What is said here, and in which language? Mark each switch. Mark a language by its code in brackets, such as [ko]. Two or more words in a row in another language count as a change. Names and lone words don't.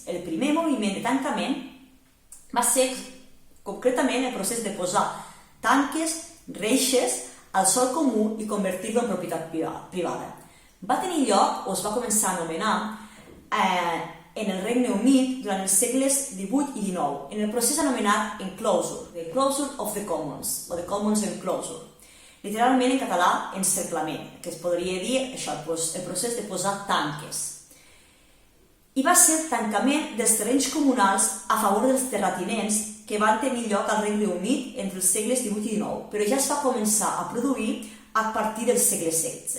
[ca] El primer moviment de tancament va ser concretament el procés de posar tanques, reixes, al sòl comú i convertir-lo en propietat privada. Va tenir lloc, o es va començar a anomenar, en el Regne Unit durant els segles XVIII i XIX, en el procés anomenat enclosure, [en] the enclosure of the commons, [ca] o [en] the commons enclosure. [ca] Literalment en català, encerclament, que es podria dir això, el procés de posar tanques. I va ser el tancament dels terrenys comunals a favor dels terratinents que van tenir lloc al Regne Unit entre els segles XVIII i XIX, però ja es va començar a produir a partir del segle XVI.